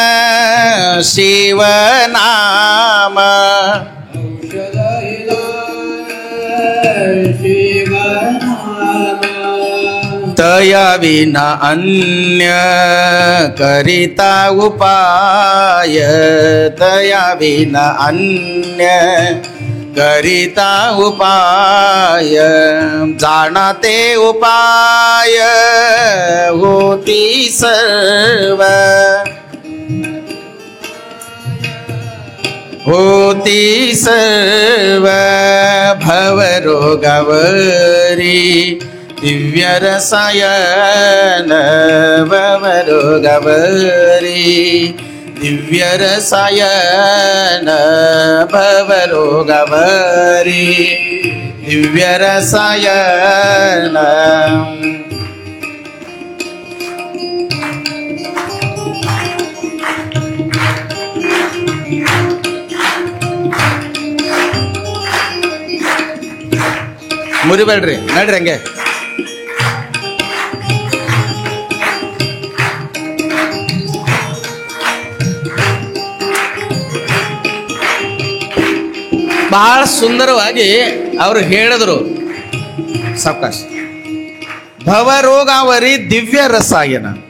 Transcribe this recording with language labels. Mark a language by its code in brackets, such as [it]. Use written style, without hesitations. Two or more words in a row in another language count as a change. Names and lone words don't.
[mr] शिवनाम, तया विण अन्य करिता उपाय, तया विण अन्य करिता उपाय जाणते उपाय होती सर्व होती सर्व भवरोगवरी दिव्य रसायन भवरोगवरी दिव्य रसायन भवरोगवरी दिव्य रसायन [kn] ಮುರಿಬೇಡ್ರಿ ನಡ್ರಿ ಹಂಗೆ ಬಹಳ ಸುಂದರವಾಗಿ ಅವರು ಹೇಳಿದ್ರು ಸಾವಕಾಶ [mr] भवरोगावरी दिव्य रसायन